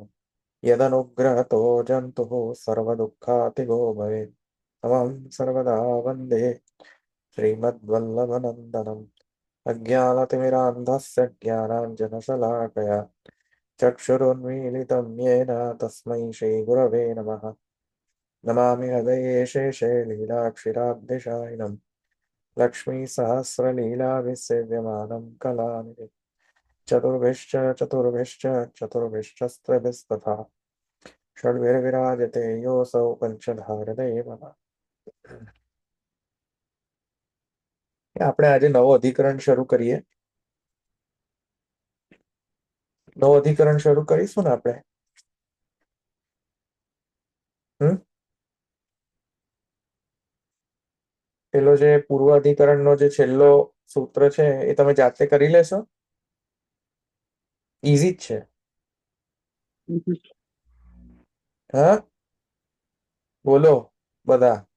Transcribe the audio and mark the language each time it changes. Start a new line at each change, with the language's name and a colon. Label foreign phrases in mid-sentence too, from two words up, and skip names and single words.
Sanskrit: यदनुग्रहतो जन्तुः सर्वदुःखातिगो भवेत् तमं सर्वदा वन्दे श्रीमद्वल्लभनन्दनम् अज्ञानतिमिरान्धस्य ज्ञानाञ्जनशलाकया चक्षुरुन्मीलितं येन तस्मै श्रीगुरवे नमः नमामि हृदये शेषे लीलाक्षिराब्धिशायिनं लक्ष्मीसहस्रलीलाभिसेव्यमानं कलानिधिम् चतुर्भिश्च चतुर्भिश्च चतुर्भिश्चस्त्रभिस्तथा षड्भिर्विराजते योऽसौ पञ्चधारदेवः
Gujarati: આપણે આજે નવો અધિકરણ શરૂ કરીએ નવો અધિકરણ શરૂ કરીશું ને આપણે પેલો જે પૂર્વ અધિકરણનો જે છેલ્લો સૂત્ર છે એ તમે જાતે કરી લેશો ઈઝી જ છે હા બોલો બધા